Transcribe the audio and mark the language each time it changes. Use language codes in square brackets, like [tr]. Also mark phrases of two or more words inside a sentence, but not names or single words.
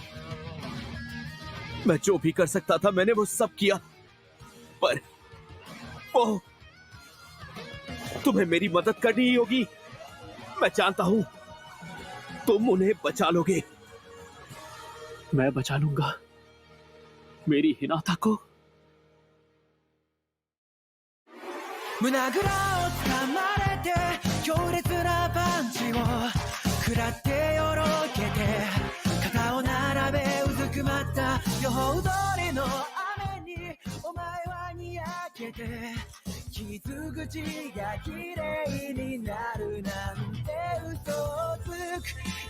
[hi] मैं जो भी कर सकता था मैंने वो सब किया, पर वो तुम्हें मेरी मदद करनी ही होगी। मैं जानता हूं तुम उन्हें बचा लोगे। मैं बचा लूंगा मेरी हिनाता को। [ja] 胸ぐらを掴まれて強烈なパンチを食らってよろけて肩を並べうずくまった予報通りの雨にお前はにやけて傷口が綺麗になるなんて嘘をつく。